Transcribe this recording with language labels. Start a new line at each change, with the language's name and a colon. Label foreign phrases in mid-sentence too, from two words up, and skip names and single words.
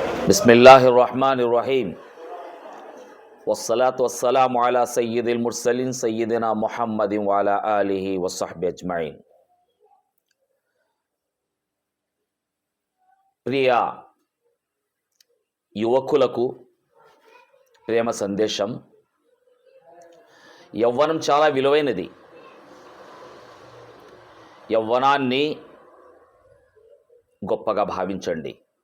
Arabic: بسم الله الرحمن الرحيم والصلاة والسلام على سيد المرسلين سيدنا محمد وعلى آله وصحبه أجمعين.
Telugu: ప్రియ యువకులకు ప్రేమ సందేశం. యవ్వనం చాలా విలువైనది. యవ్వనాన్ని గొప్పగా భావించండి.